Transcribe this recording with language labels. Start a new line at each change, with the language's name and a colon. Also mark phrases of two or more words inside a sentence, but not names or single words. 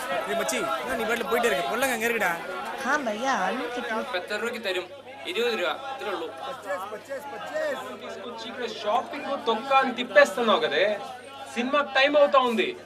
Malayalam: മച്ചി നീ വീട്ടിൽ പോയിട്ട് ഇരിക്കും കൊല്ലം കയറിടാ
Hindi: हाँ भैया आलू कितने
Malayalam: 70 രൂപയ്ക്ക് തരും 20 രൂപ ഇത്രേ ഉള്ളൂ
Telugu: షాపింగ్ తొక్కాని తిప్పేస్తున్నావు కదే సినిమా టైం అవుతా ఉంది